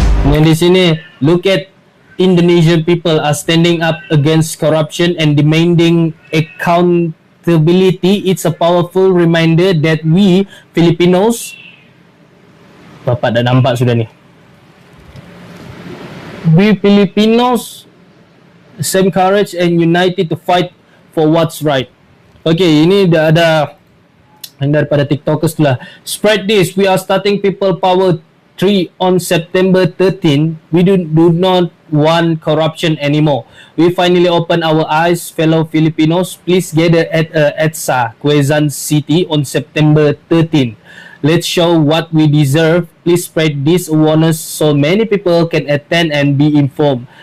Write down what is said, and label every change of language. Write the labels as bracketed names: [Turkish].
[Malay] Yang di sini, [English] look at Indonesian people are standing up against corruption and demanding accountability. It's a powerful reminder that we Filipinos, [Malay] Bapak dah nampak sudah nih. [English] We Filipinos, same courage and united to fight for what's right. [Malay] Okay, ini dah ada daripada TikTokers lah. [English] Spread this. We are starting people power 3 on September 13. We do not want corruption anymore. We finally open our eyes, fellow Filipinos. Please gather at EDSA, Quezon City on September 13. Let's show what we deserve. Please spread this awareness so many people can attend and be informed.